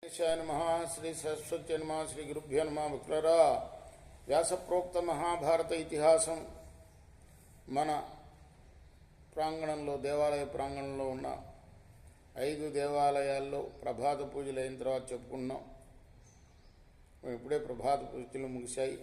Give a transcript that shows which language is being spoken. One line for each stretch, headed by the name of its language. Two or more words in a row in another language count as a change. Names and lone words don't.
Sanskrit: नमः श्री सरस्वती नमः श्री गुरुभ्यो नमः
Telugu: भक्तुलारा వ్యాసప్రోక్త మహాభారత ఇతిహాసం మన ప్రాంగణంలో దేవాలయ ప్రాంగణంలో ఉన్న 5 దేవాలయాల్లో ప్రభాత పూజలు అయిన తర్వాత చెప్పుకున్నాం. ఇప్పుడే ప్రభాత పూజలు ముగిశాయి.